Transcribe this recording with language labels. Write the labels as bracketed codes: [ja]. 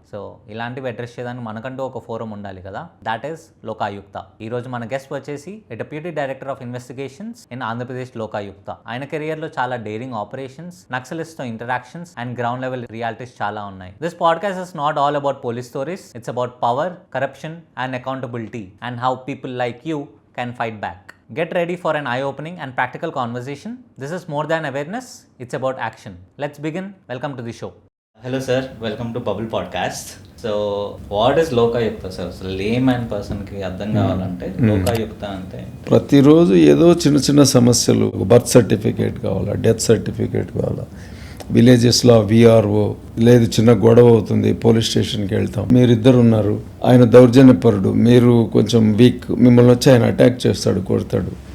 [te] So ఇలాంటివి address చేయడానికి మనకంటూ ఒక ఫోరం ఉండాలి కదా. [en] That is Lokayukta. [te] ఈ రోజు మన గెస్ట్ వచ్చేసి [en] Deputy director of investigations in Andhra Pradesh Lokayukta. [te] ఆయన కెరియర్ లో చాలా డేరింగ్ ఆపరేషన్స్, నక్సలిస్ట్ తో interactions and ground level realities చాలా ఉన్నాయి. [en] This podcast is not all about police stories. It's about power, corruption and accountability and how people like you can fight back. Get ready for an eye-opening and practical conversation. This is more than awareness, it's about action. Let's begin. Welcome to the show. Hello sir, welcome to Bubble Podcast. So what is Lokayukta sir? So layman person [te] కి అర్థం కావాలంటే లోకాయుక్త అంటే ప్రతిరోజు ఏదో చిన్న చిన్న సమస్యలు, birth certificate కావాలా, డెత్ సర్టిఫికేట్ కావాలా, విలేజెస్లో విఆర్ఓ లేదు, చిన్న గొడవ అవుతుంది, పోలీస్ స్టేషన్కి వెళ్తాం. మీరిద్దరు ఉన్నారు, ఆయన దౌర్జన్యపరుడు, మీరు కొంచెం వీక్, మిమ్మల్ని వచ్చి ఆయన అటాక్ చేస్తాడు, కొడతాడు.